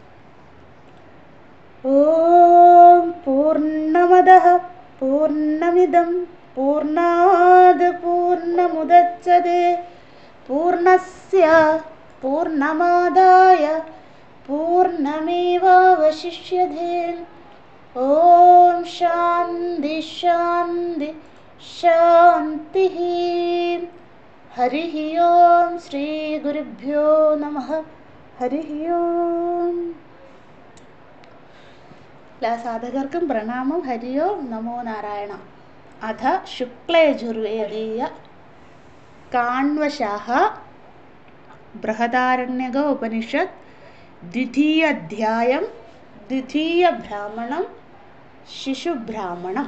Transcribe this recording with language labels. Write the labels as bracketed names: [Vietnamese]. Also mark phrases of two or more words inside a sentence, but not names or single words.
[Sanskrit] ओम पूर्णमदः पूर्णमिदं पूर्णाद् पूर्णमुदच्यते पूर्णस्य पूर्णमादाय पूर्णमेवावशिष्यते। ओम शांति शांति शांतिः। हरिः ओम श्री गुरुभ्यो नमः। हरिः ओम। [Malayalam] എല്ലാ സാധകർക്കും പ്രണാമം. [Sanskrit] ഹരി ഓം നമോ നാരായണ. അഥ ശുക്ലയജുർവേദീയ കാണ്വശാഖ ബൃഹദാരണ്യക ഉപനിഷത്ത് ദ്വിതീയ അധ്യായം ദ്വിതീയ ബ്രാഹ്മണം ശിശുബ്രാഹ്മണം.